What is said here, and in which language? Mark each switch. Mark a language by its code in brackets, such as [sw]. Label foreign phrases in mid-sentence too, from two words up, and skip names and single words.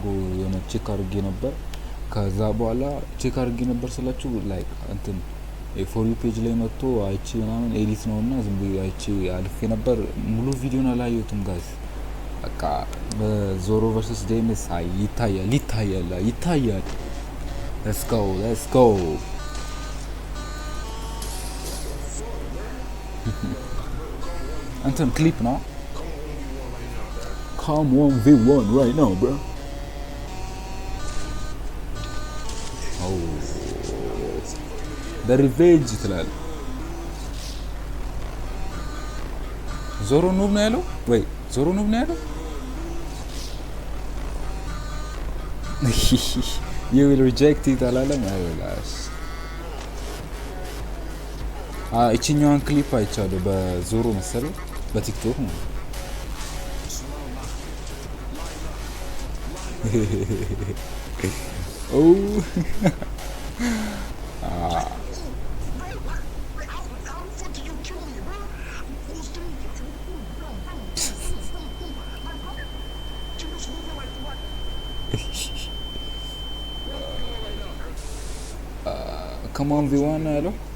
[am] የሆነ ቼክ አድርጌ ነበር ከዛ በኋላ ቼክ አድርጌ ነበር ስላችሁ ላይክ እንትን [en] for you page [am] ላይ መጥቶ አይቼ ምናምን ኤዲት ነውና ዝም ብዬ አይቼ አልፌ ነበር ሙሉ ቪዲዮን አላየሁትም ጋይስ በቃ በዞሮ ቨርሰስ ዲኤምኤስ ይታያል [en] let's go [am] እንትን ክሊፕ ነው [en] Come 1v1 right now, bro. The revenge [am] ትላል ዞሮ ኑብ ነው ያለው ወይ ዞሮ ኑብ ነው ያለው [en] you will reject it [am] አላለም አይላስ እቺኛዋን ክሊፕ አይቻለሁ በዞሮ መሰለኝ በቲክቶክ ነው [en] Come on V1 ያለው